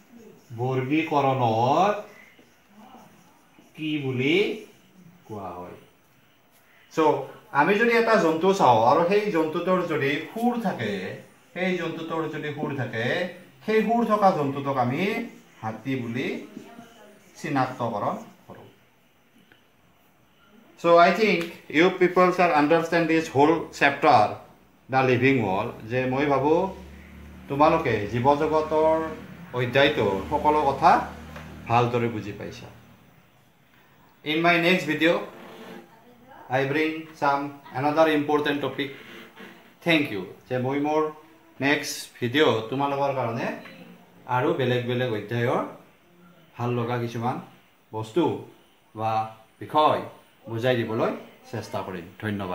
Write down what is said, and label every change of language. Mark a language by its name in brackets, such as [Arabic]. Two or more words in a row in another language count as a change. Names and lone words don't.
[Assamese] So, আমি যদি এটা জন্তু চাও আৰু সেই জন্তুটোৰ যদি খুৰ থাকে সেই খুৰ থকা জন্তুটোক আমি হাতী বুলি চিনাক্তকৰণ কৰো [English] So, I think you people shall understand this whole chapter, the living world, [Assamese] যে মই ভাবো তোমালোকে জীৱ জগতৰ অধ্যায়টো সকলো কথা ভালদৰে বুজি পাইছা [English] In my next video, I bring another important topic. Thank you. [Assamese] যে মই মোৰ [English] next video [Assamese] তোমালোকৰ কাৰণে আৰু বেলেগ অধ্যায়ৰ ভাল লগা কিছুমান বস্তু বা বিষয় বুজাই দিবলৈ চেষ্টা কৰিম ধন্যবাদ